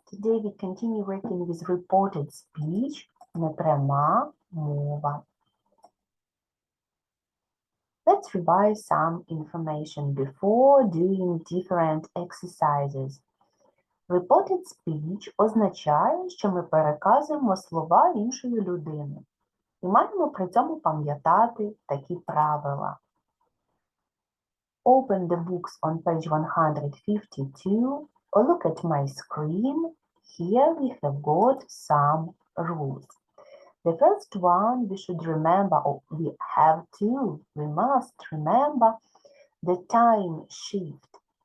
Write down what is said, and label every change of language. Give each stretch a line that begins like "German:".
English: Today we continue working with reported speech,
Ukrainian: непряма мова.
English: Let's revise some information before doing different exercises.
Ukrainian: Reported speech означає, що ми переказуємо слова іншої людини. І маємо при цьому пам'ятати такі правила.
English: Open the books on page 152 or look at my screen. Here we have got some rules. The first one we should remember, or we must remember the time shift.